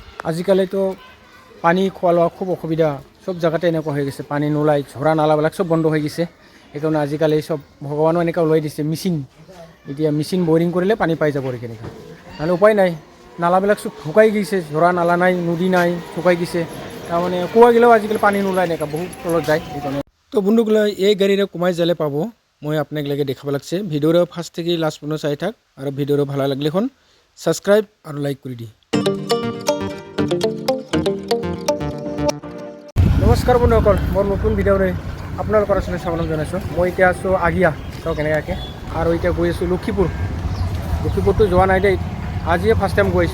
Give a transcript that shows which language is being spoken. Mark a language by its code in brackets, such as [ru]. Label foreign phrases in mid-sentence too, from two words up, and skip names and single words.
[as] আজিকালি তো পানী খোৱা লোৱা খুব অসুবিধা, সব জায়গাতে এনেকুৱা হৈ গৈছে, পানী নোলায়, ঝৰা নালাবিলাক সব বন্ধ হৈ গৈছে। সেইকাৰণে আজিকালি সব ভগৱানো এনেকুৱা ওলাই দিছে মেচিন, এতিয়া [en] machine boring [as] কৰিলে পানী পাই যাব কেনেকৈ, নহ'লে উপায় নাই। নালাবিলাক সব শুকাই গৈছে, ঝৰা নালা নাই, নদী নাই, শুকাই গৈছে। তাৰমানে কুঁৱা গিলেও আজিকালি পানী নোলায়, এনেকুৱা বহুত তলত যায়। সেইকাৰণে তো বন্ধুগুলা এই গাড়ীৰে কুমাই যালে পাব, মই আপোনাক লাগে দেখাব লাগছে। ভিডিঅ'ৰ ফাৰ্ষ্ট থেকে লাষ্ট পৰ্যন্ত চাই থাক, আৰু ভিডিঅ'ৰ [bn] ভালো লাগলে [as] এখন সাবস্ক্রাইব আৰু লাইক কৰি দি। নমস্কাৰ বন্ধুসকল, মোৰ নতুন ভিডিঅ'ৰে আপোনালোকৰ ওচৰলৈ স্বাগতম জনাইছোঁ। মই এতিয়া আছোঁ আগিয়া, চাওক কেনেকৈ, আৰু এতিয়া গৈ আছোঁ লক্ষীপুৰতো যোৱা নাই দেই, আজিয়ে [en] first time [as] গৈ আছোঁ।